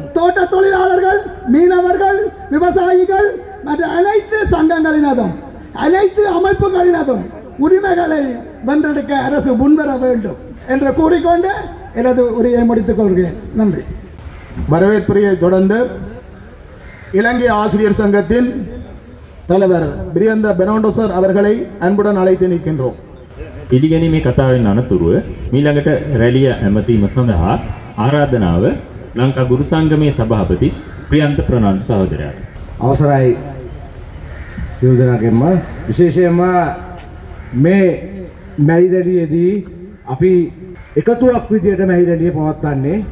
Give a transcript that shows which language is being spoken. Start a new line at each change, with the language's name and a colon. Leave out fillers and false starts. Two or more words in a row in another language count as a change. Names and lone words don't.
Tamil: தோட்ட தொழிலாளர்கள், மீனவர்கள், விவசாயிகள் மற்றும் அனைத்து சங்கங்களினதும் அனைத்து அமைப்புகளினதும் உரிமைகளை வென்றெடுக்க அரசு முன்வர வேண்டும் என்று கூறிக்கொண்டு எனது உரையை முடித்துக் கொள்கிறேன். நன்றி. வரவேற்புரையை தொடர்ந்து இலங்கை ஆசிரியர் சங்கத்தின் தலைவர் பிரியந்த பெர்னாண்டோ அவர்களை அன்புடன் அழைத்து நிற்கின்றோம்.
Sinhala: පිළිගැනීමේ කතාවෙන් අනතුරුව මීළඟට රැළිය ඇමතීම සඳහා ආරාධනාව ලංකා ගුරු සංගමේ සභාපති ප්‍රියන්ත ප්‍රනාන්දු සහෝදරයාට. අවසරයි සියලු දෙනාගෙන්ම, විශේෂයෙන්ම මේ මැයිරැළියේදී අපි එකතුවක් විදියට මැයිරැළිය පවත්වන්නේ.